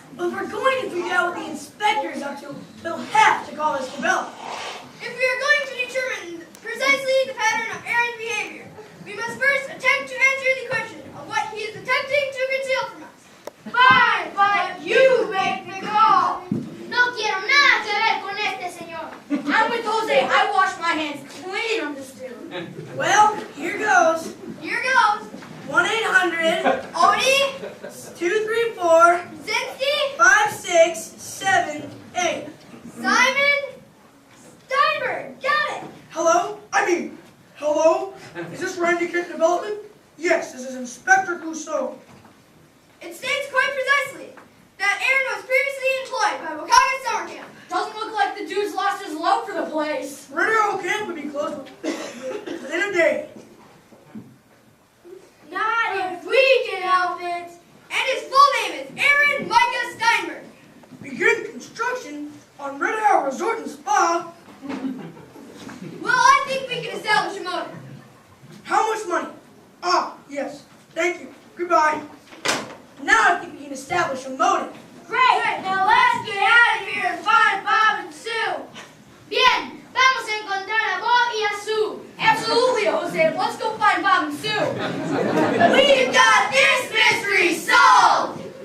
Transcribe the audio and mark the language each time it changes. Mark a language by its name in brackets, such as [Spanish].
[English] But if we're going to figure out what the inspector is up to, they'll have to call us developed. If we are going to determine precisely the pattern of Aaron's behavior, we must first attempt to answer the question of what he is attempting to conceal from us. Fine, but you make the call. [Spanish] No quiero nada que ver con este señor. [English] I'm with Jose. I wash my hands clean on this dude. Well, here goes. Here goes. 1-800 Odie, 234 Zinski, 5678. Simon, Steinberg. Got it. Hello? Hello? Is this Randy Kent Development? Yes, this is Inspector Clouseau. It states quite precisely that Aaron was previously employed by Wakaga Summer Camp. Doesn't look like the dude's lost his love for the place. Red Arrow Camp would be closed within a day. Not if we can help it. And his full name is Aaron Micah Steinberg. Begin construction on Red Arrow Resort and Spa. Well, I think we can establish a motive. How much money? Ah, yes. Thank you. Goodbye. Now I think we can establish a motive. Great. Now let's get out of here and find Bob and Sue. [Spanish] Bien, vamos a encontrar a Bob y a Sue. [English] Absolutely, Jose. Let's go find Bob and Sue. We've got this mystery solved!